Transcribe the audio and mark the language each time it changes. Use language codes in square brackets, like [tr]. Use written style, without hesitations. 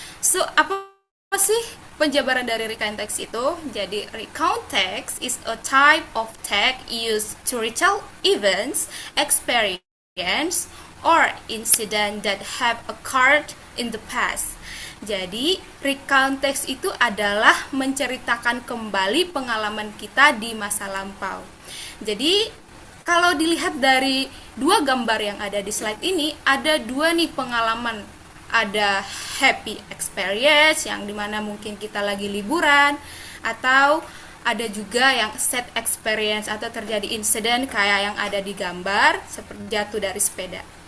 [id] So, apa sih penjabaran dari recount text itu? [en] Jadi, recount text is a type of text used to retell events, experience, or incident that have occurred in the past. [id] Jadi, recount text itu adalah menceritakan kembali pengalaman kita di masa lampau. Jadi, kalau dilihat dari dua gambar yang ada di slide ini, ada dua nih pengalaman. Ada happy experience yang dimana mungkin kita lagi liburan, atau ada juga yang sad experience atau terjadi insiden kayak yang ada di gambar seperti jatuh dari sepeda.